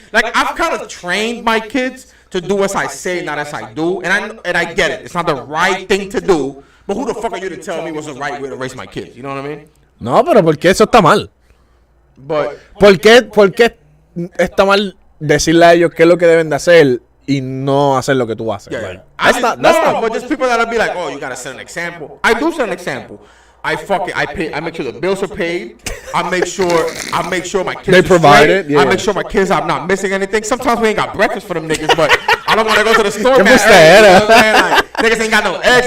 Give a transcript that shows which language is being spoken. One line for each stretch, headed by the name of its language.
English: Like, I've kind of trained my kids to do as I say, not as I do. And I get it. It's not the right thing to do. But who the fuck are you to tell me what's the right way to raise my kids? You know what I mean?
Spanish: No, pero ¿por qué eso está mal?
English: But,
Spanish: ¿Por qué está mal decirle a ellos qué es lo que deben de hacer y no hacer lo que tú haces?
English: Yeah. Like, that's not. But just people that'll be like, oh, you gotta set an example. I do set an example. I make sure the bills are paid. I make sure my kids. They provide it. Yeah. I make sure my kids are not missing anything. Sometimes we ain't got breakfast for them niggas, but I don't want to go to the store.
Spanish: ¿Qué bustera?
English: Like, niggas ain't got no eggs.